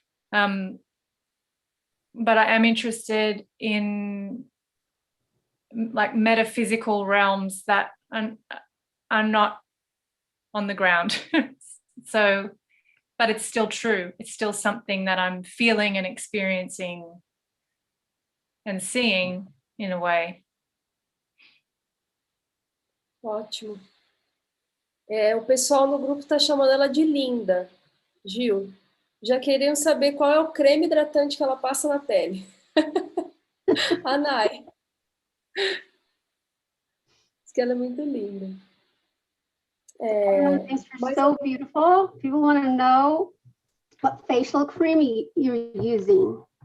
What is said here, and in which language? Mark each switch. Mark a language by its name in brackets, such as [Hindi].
[English] But I am interested in like metaphysical realms that are not on the ground. So, but it's still true. It's still something that I'm feeling and experiencing and seeing in a way. [Portuguese] Ótimo. O pessoal no grupo está chamando ela de linda, Gil. Já queriam saber qual é o creme hidratante que ela passa na pele. A Nai. Diz que ela é muito linda. [English] Thanks, you're so beautiful. People want to know what facial cream you're using.